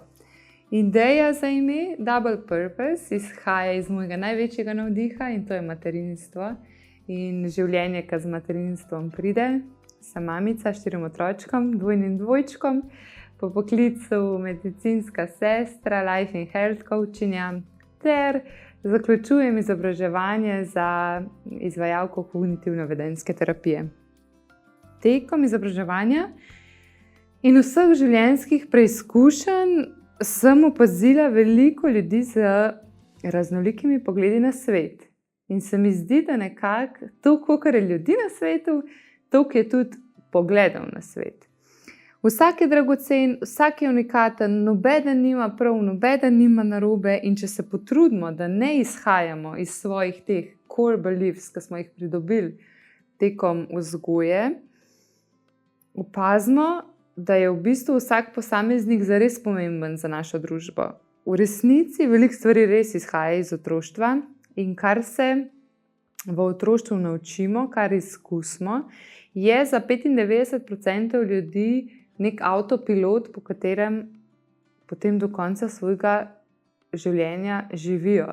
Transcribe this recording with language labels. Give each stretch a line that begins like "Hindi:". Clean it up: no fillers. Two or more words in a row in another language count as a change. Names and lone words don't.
Slovenian: Ideja za ime Double Purpose izhaja iz mojega največjega navdiha in to je materinstvo in življenje, ki z materinstvom pride. Sem mamica 4 otročkom, 2 in 2, po poklicu medicinska sestra,
English: life and health
Slovenian: coachinja ter zaključujem izobraževanje za izvajalko kognitivno-vedenjske terapije. Tekom izobraževanja in vseh življenjskih preizkušenj sem opazila veliko ljudi z raznolikimi pogledi na svet. In se mi zdi, da nekako toliko, kar je ljudi na svetu, toliko je tudi pogledov na svet. Vsak je dragocen, vsak je unikaten, nobeden nima prav, nobeden nima narobe in če se potrudimo, da ne izhajamo iz svojih teh
English: core beliefs,
Slovenian: ki smo jih pridobili tekom vzgoje, opazimo, da je v bistvu vsak posameznik zares pomemben za našo družbo. V resnici veliko stvari res izhaja iz otroštva in kar se v otroštvu naučimo, kar izkusimo, je za 95% ljudi nek avtopilot, po katerem potem do konca svojega življenja živijo.